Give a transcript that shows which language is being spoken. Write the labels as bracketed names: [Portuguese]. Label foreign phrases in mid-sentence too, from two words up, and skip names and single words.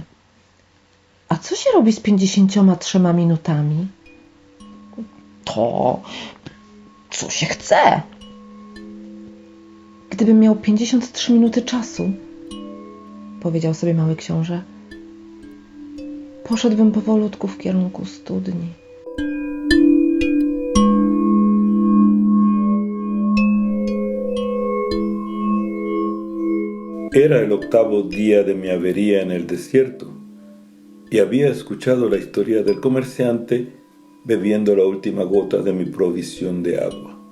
[Polish] A co się robi z 53 minutami? To, co się chce. Gdybym miał 53 minuty czasu, powiedział sobie mały książę, poszedłbym powolutku w kierunku studni. [Spanish] Era el octavo día de mi avería en el desierto y había escuchado la historia del comerciante bebiendo la última gota de mi provisión de agua.